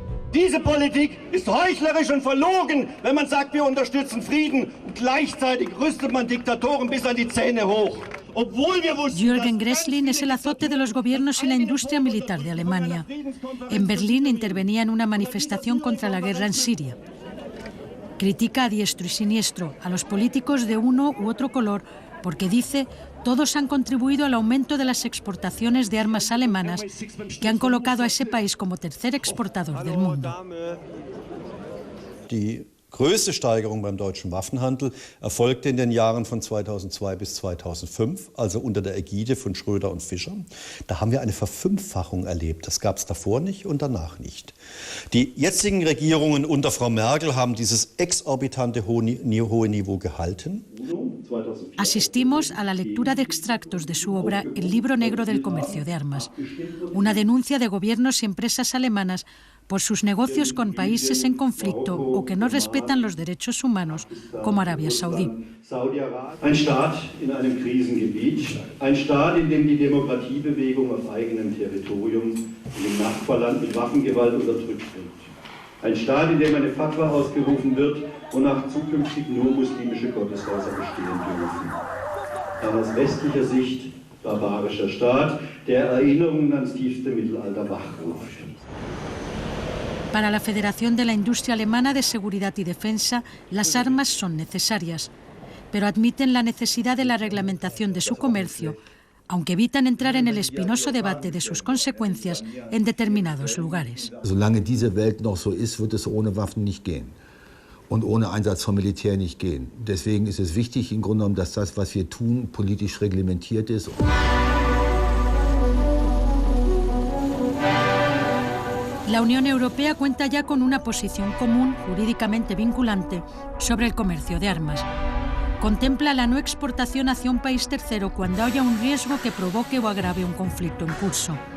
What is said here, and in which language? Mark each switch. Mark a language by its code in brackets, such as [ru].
[de] Diese Politik ist heuchlerisch und verlogen, wenn man sagt, wir unterstützen Frieden und gleichzeitig rüstet man Diktatoren bis an die Zähne hoch. [es] Jürgen Gresslin es el azote de los gobiernos y la industria militar de Alemania. En Berlín intervenía en una manifestación contra la guerra en Siria. Critica a diestro y siniestro a los políticos de uno u otro color porque dice todos han contribuido al aumento de las exportaciones de armas alemanas que han colocado a ese país como tercer exportador del mundo. [de] Die größte Steigerung beim deutschen Waffenhandel erfolgte in den Jahren von 2002 bis 2005, also unter der Ägide von Schröder und Fischer. Da haben wir eine Verfünffachung erlebt. Das gab es davor nicht und danach nicht. Die jetzigen Regierungen unter Frau Merkel haben dieses exorbitante hohe Niveau gehalten. [es] Asistimos a la lectura de extractos de su obra El libro negro del comercio de armas, una denuncia de gobiernos y empresas alemanas por sus negocios con países en conflicto o que no respetan los derechos humanos, como Arabia Saudí. [de] Ein Staat in einem Krisengebiet, ein Staat, in dem die Demokratiebewegung auf eigenem Territorium in dem Nachbarland mit Waffengewalt unterdrückt wird. Ein Staat, in dem eine Fatwa ausgerufen wird, wonach zukünftig nur muslimische Gotteshäuser bestehen dürfen. Ein aus westlicher Sicht barbarischer Staat, der Erinnerungen ans tiefste Mittelalter wachruft. [es] Para la Federación de la Industria Alemana de Seguridad y Defensa, las armas son necesarias, pero admiten la necesidad de la reglamentación de su comercio, aunque evitan entrar en el espinoso debate de sus consecuencias en determinados lugares. [de] Solange diese Welt noch so ist, wird es ohne Waffen nicht gehen und ohne Einsatz von Militär nicht gehen. Deswegen ist es wichtig, im Grunde genommen, dass das, was wir tun, politisch reglementiert ist. [es] La Unión Europea cuenta ya con una posición común, jurídicamente vinculante, sobre el comercio de armas. Contempla la no exportación hacia un país tercero cuando haya un riesgo que provoque o agrave un conflicto en curso.